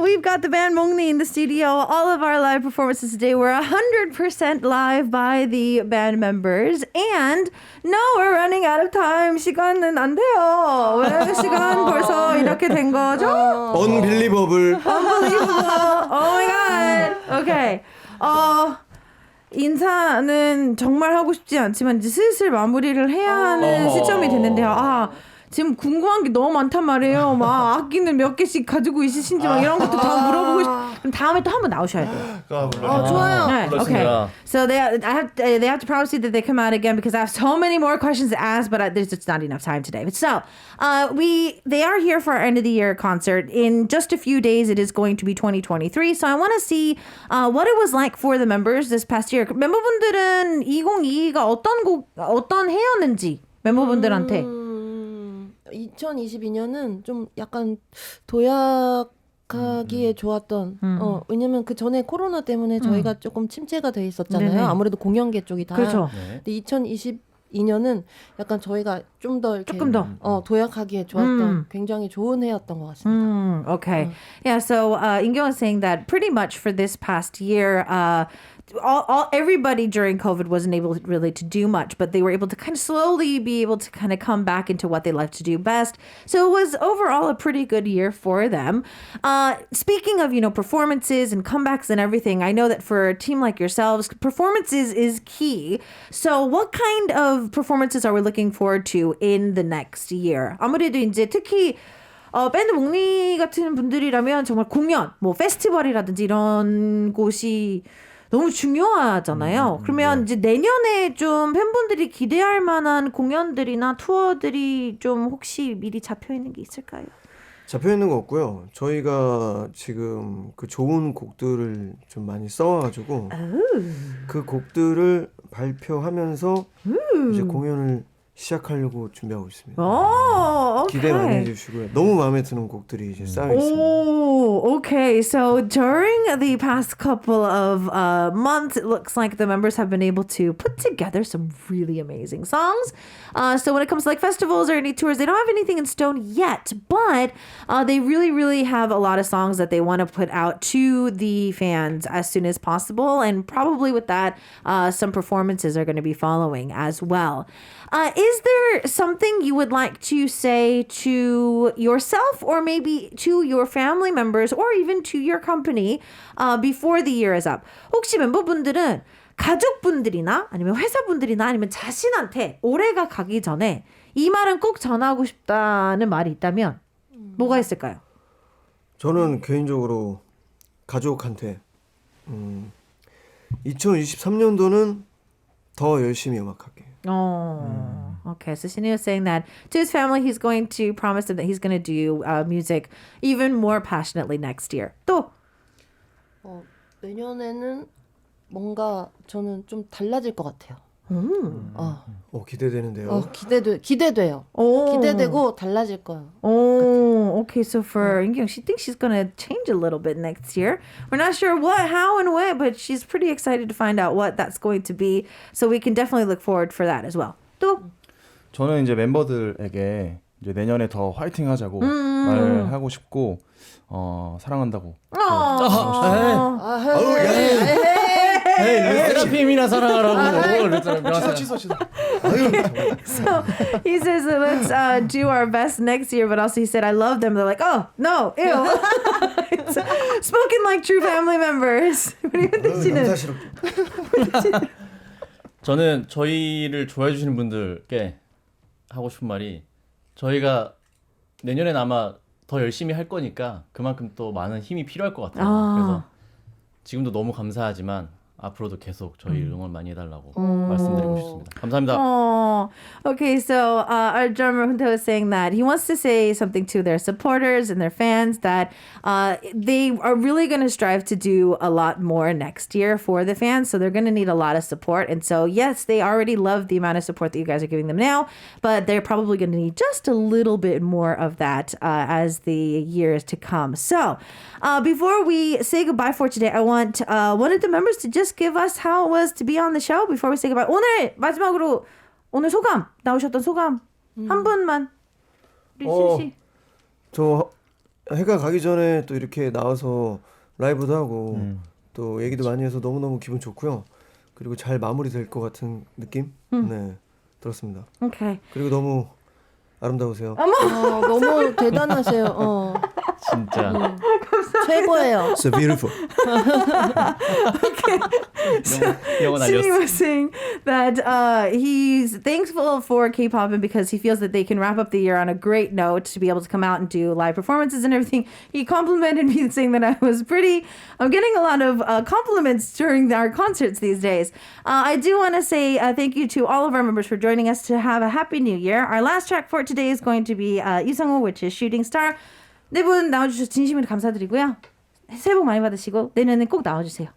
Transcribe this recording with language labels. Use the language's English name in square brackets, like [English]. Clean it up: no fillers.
[English] We've got the band Mongni in the studio. All of our live performances today were 100% live by the band members. And no, we're running out of time. [Korean] 시간은 안 돼요. 왜 시간 벌써 이렇게 된 거죠? [English] Unbelievable. Unbelievable. Oh my god. Okay. [Korean] 인사는 정말 하고 싶지 않지만 이제 슬슬 마무리를 해야 하는 시점이 됐는데요. 아, 지금 궁금한 게 너무 많단 말이에요. 막 악기는 몇 개씩 가지고 있으신지 막 이런 것도 다 물어보고 그럼 다음에 또 한번 나오셔야 돼요. 좋아요. 네, [English] okay. [Korean] 그렇습니다. [English] So they have to promise you that they come out again because I have so many more questions to ask, but there's just not enough time today. But so they are here for our end of the year concert in just a few days. It is going to be 2023. So I want to see what it was like for the members this past year. [Korean] 멤버분들은 2022가 어떤 해였는지 멤버분들한테. 2022년은 좀 약간 도약하기에 좋았던 왜냐면 그 전에 코로나 때문에 저희가 조금 침체가 돼 있었잖아요. 네네. 아무래도 공연계 쪽이 다. 그렇죠. 네. 근데 2022년은 약간 저희가 좀 더 이렇게 조금 더. 도약하기에 좋았던 굉장히 좋은 해였던 것 같습니다. [English] Okay. Yeah, so Ingo is saying that pretty much for this past year, everybody during COVID wasn't able really to do much, but they were able to kind of slowly be able to kind of come back into what they like to do best. So it was overall a pretty good year for them. Speaking of, performances and comebacks and everything, I know that for a team like yourselves, performances is key. So what kind of performances are we looking forward to in the next year? [Korean] 아무래도 이제 특히 밴드 몽니 같은 분들이라면 정말 공연, 뭐 페스티벌이라든지 이런 곳이 너무 중요하잖아요. 그러면 이제 내년에 좀 팬분들이 기대할 만한 공연들이나 투어들이 좀 혹시 미리 잡혀 있는 게 있을까요? 잡혀 있는 거 없고요. 저희가 지금 그 좋은 곡들을 좀 많이 써와가지고 그 곡들을 발표하면서 이제 공연을 시작하려고 준비하고 있습니다. [English] Oh, [Korean] 기대 많이 해주시고요. 너무 마음에 드는 곡들이 이제 쌓여 있습니다. [English] Oh, okay. So during the past couple of months, it looks like the members have been able to put together some really amazing songs. So when it comes to like festivals or any tours, they don't have anything in stone yet, but they really, really have a lot of songs that they want to put out to the fans as soon as possible. And probably with that, some performances are going to be following as well. Is there something you would like to say to yourself or maybe to your family members or even to your company before the year is up? [Korean] 혹시 멤버분들은 가족분들이나 아니면 회사분들이나 아니면 자신한테 올해가 가기 전에 이 말은 꼭 전하고 싶다는 말이 있다면 뭐가 있을까요? 저는 개인적으로 가족한테 2023년도는 더 열심히 음악할게요. [English] Oh, okay. So Shinny was saying that to his family, he's going to promise them that he's going to do music even more passionately next year. [Korean] 또 내년에는 뭔가 저는 좀 달라질 것 같아요. 기대되는데요. 기대돼요. 오. 기대되고 달라질 거예요. [English] Oh, okay. So for Inkyung, she thinks she's going to change a little bit next year. We're not sure what, how, and when, but she's pretty excited to find out what that's going to be. So we can definitely look forward for that as well. [Korean] 또 저는 이제 멤버들에게 이제 내년에 더 화이팅 하자고 말하고 싶고 사랑한다고. 세라핌이나 사랑하라고. 취소. [English] So he says, let's do our best next year, but also he said, I love them. They're like, oh, no, ew. It's spoken like true family members. [Korean] 우리 현대 씨는 저는 저희를 좋아해 주시는 분들께 하고 싶은 말이 저희가 내년엔 아마 더 열심히 할 거니까 그만큼 또 많은 힘이 필요할 것 같아요. 그래서 지금도 너무 감사하지만 앞으로도 계속 저희 응원 많이 해달라고 말씀드리고 싶습니다. 감사합니다. [English] Oh, okay. So our drummer Hunter was saying that he wants to say something to their supporters and their fans that they are really going to strive to do a lot more next year for the fans. So they're going to need a lot of support. And so, yes, they already love the amount of support that you guys are giving them now, but they're probably going to need just a little bit more of that as the years to come. So before we say goodbye for today, I want one of the members to just give us how it was to be on the show before we say goodbye. [Korean] 오늘 마지막으로 오늘 소감 나오셨던 소감 한 분만 리신 씨. 저 해가 가기 전에 또 이렇게 나와서 라이브도 하고 또 얘기도 많이 해서 너무너무 기분 좋고요. 그리고 잘 마무리될 것 같은 느낌 네 들었습니다. [English] Okay. [Korean] 그리고 너무 아름다우세요. 너무 대단하세요. 진짜 최고예요. [English] So beautiful. [Korean] 영어 [English] Sydney [Korean] 날렸어. [English] was saying that he's thankful for K-pop and because he feels that they can wrap up the year on a great note to be able to come out and do live performances and everything. He complimented me saying that I was pretty. I'm getting a lot of compliments during our concerts these days. I do want to say thank you to all of our members for joining us to have a happy new year. Our last track for today is going to be 이상호, which is Shooting Star. [Korean] 네 분 나와주셔서 진심으로 감사드리고요. 새해 복 많이 받으시고 내년에 꼭 나와주세요.